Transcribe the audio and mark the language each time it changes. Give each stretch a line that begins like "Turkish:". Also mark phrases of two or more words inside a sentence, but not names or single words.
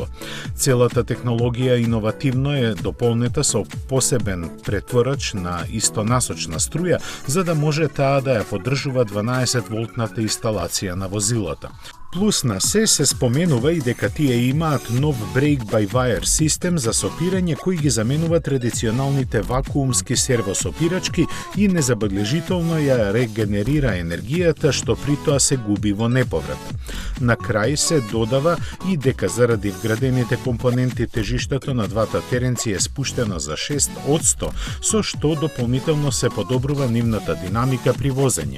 Macedonian: Целата технологија иновативно е дополнета со посебен претворач на истонасочна струја, за да може таа да ја поддржува 12-волтната инсталација на возилата. Плюс на се споменува и дека тие имаат нов brake-by-wire систем за сопирање кој ги заменува традиционалните вакуумски сервосопирачки и незабележително ја регенерира енергијата што при тоа се губи во неповрат. На крај се додава и дека заради вградените компоненти тежиштето на двата теренци е спуштено за 6%, со што дополнително се подобрува нивната динамика при возење.